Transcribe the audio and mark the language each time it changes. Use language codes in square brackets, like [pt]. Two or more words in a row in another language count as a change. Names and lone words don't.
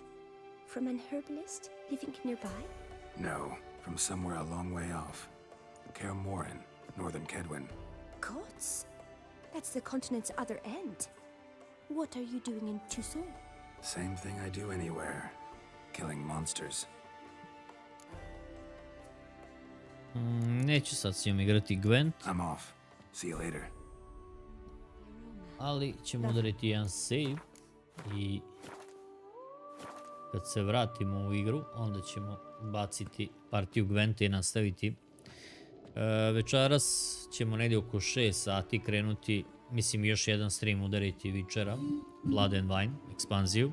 [en] From an herbalist living nearby? No, from somewhere a long way off. Kaer Morhen, northern Kedwin. Gods? That's the continent's other end. What are you doing in Tucson? Same thing I do anywhere. Killing monsters. [hr] Neću sad s njom igrati Gwent. [en] I'm off. See you later. [hr] Ali ćemo udariti jedan save i kad se vratimo u igru onda ćemo baciti partiju Gwenta i nastaviti. Večeras ćemo negdje oko 6 sati krenuti, mislim još jedan stream udariti Witchera, Blood and Wine, ekspanziju.